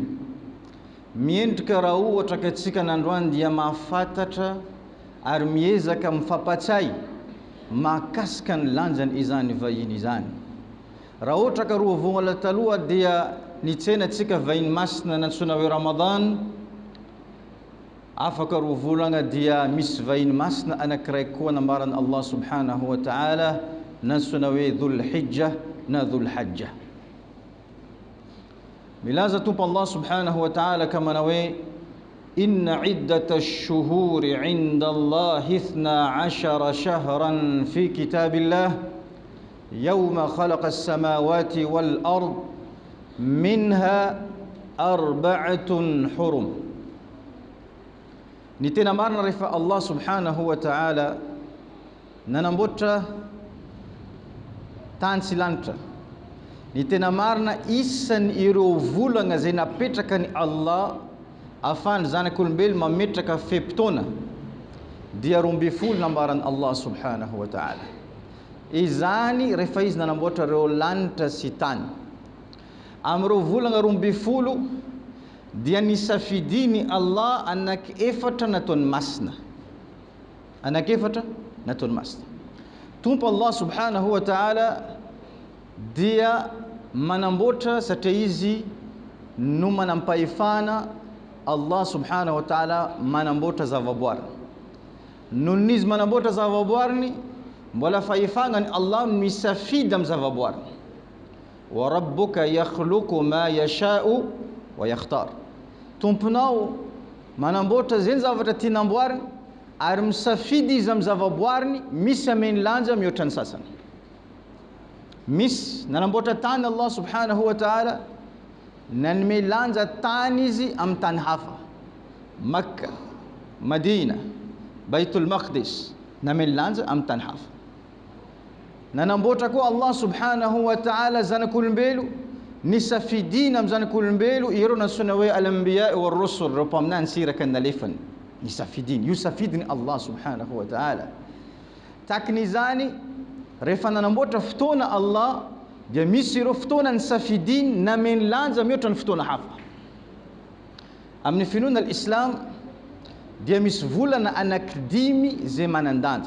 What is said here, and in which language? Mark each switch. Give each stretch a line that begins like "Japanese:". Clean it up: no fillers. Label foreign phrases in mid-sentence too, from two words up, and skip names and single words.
Malagasy: Miendrika raha ohatra ka tsika n'androany dia mahafantatra ary miezaka mifampatsay mahakasika ny lanjany izany vahiny izany. Raha ohatra ka roa vongala taloha dia nitsenatsika vahiny masina nansona hoe Ramadan, afaka roa volagna dia misy vahiny masina anakiraiky koa nambarany Allah
Arabic: سبحانه وتعالى
Malagasy: nansona hoe Dhul-Hijja na Dhul-Hajja. Milaza tumpo
Arabic: الله سبحانه وتعالى
Malagasy: kama na hoe:
Arabic: إن عدة الشهور عند الله 12 شهرا في كتاب الله يوم خلق السماوات والأرض منها 4 حرم.
Malagasy: Ny tena marina rehefa Allah
Arabic: سبحانه وتعالى
Malagasy: nanamboatra tany sy lanitra, ny tena marina isan'ny ireo volagna zay napetraka ny Allah afahany zanak'olombelo mametraka fepotona dia 12 nambarany Allah subhanahu wa ta'ala. Izany rehefa izy nanamboatra ireo lanitra sy tany. Amin'ireo volagna 12 dia nisafidiny Allah anaky-efatra nataony masina. Anaky-efatra nataony masina. Tumpo Allah
Arabic: سبحانه وتعالى
Malagasy: dia manamboatra satria izy no manampahefana.
Arabic: الله سبحانه وتعالى
Malagasy: manamboatra zavaboary. Nohon'ny izy manamboatra zavaboariny, mbola fahefagnany Allah misafidy amin'ny zavaboary.
Arabic: وربك يخلق ما يشاء ويختار.
Malagasy: Tomponao manamboatra zay zavatra tiana amboariny ary misafidy izy amin'ny zavaboariny, misy ameny lanja mihoatra ny sasany. Misy nanamboatra tany Allah
Arabic: سبحانه وتعالى
Malagasy: nanome lanja tany izy amin'ny tany hafa. Makka, Madina, Baitul Maqdis na milanja am tany hafa. Nanamboatra koa Allah
Arabic: سبحانه وتعالى
Malagasy: zanak'olombelo nisafidina am zanak'olombelo ireo nansona hoe
Arabic: الأنبياء والرسل,
Malagasy: reo mpaminany siraka nalefany nisafidiny, io safidiny Allah
Arabic: سبحانه وتعالى.
Malagasy: Takin'izany rehefa nanamboatra fotoana Allah dia misy ireo fotoana nisafidiny nameny lanja mihoatra ny fotoana hafa. Amin'ny finoana al-Islam dia misy volana anankidimy zay manan-danja.